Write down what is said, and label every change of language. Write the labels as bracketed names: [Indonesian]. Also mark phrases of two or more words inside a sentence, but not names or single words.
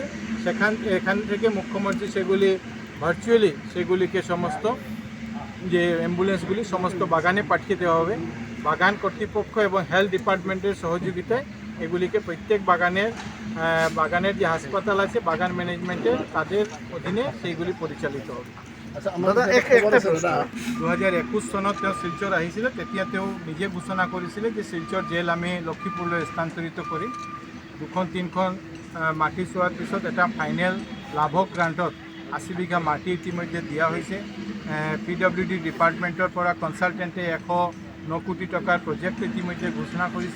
[Bangla] এখান থেকে মুখ্যমন্ত্রী সেগুলি ভার্চুয়ালি সেগুলিকে সমস্ত যে অ্যাম্বুলেন্সগুলি সমস্ত বাগানে পাঠিয়ে দেওয়া হবে। বাগান কর্তৃপক্ষ এবং [English] health department's [Bangla] সহযোগিতায় এগুলিকে প্রত্যেক বাগানের যে হাসপাতাল আছে, বাগান ম্যানেজমেন্টের তাদের অধীনে সেইগুলি পরিচালিত হবে। আচ্ছা, দাদা একটা [Assamese] 2021 চনত তেওঁ শিলচৰ আহিছিলে, তেতিয়া তেওঁ নিজে ঘোষণা কৰিছিলে যে শিলচৰ জেল আমি লক্ষ্মীপুৰলৈ স্থানান্তৰিত কৰিম। 2-3খন মাটি চোৱাৰ পিছত এটা ফাইনেল লাভক গ্ৰাণ্টত 80 বিঘা মাটি ইতিমধ্যে দিয়া হৈছে। PWD ডিপাৰ্টমেণ্টৰ পৰা কনচালটেণ্টে 109 কোটি টকাৰ প্ৰজেক্ট ইতিমধ্যে ঘোষণা কৰিছে।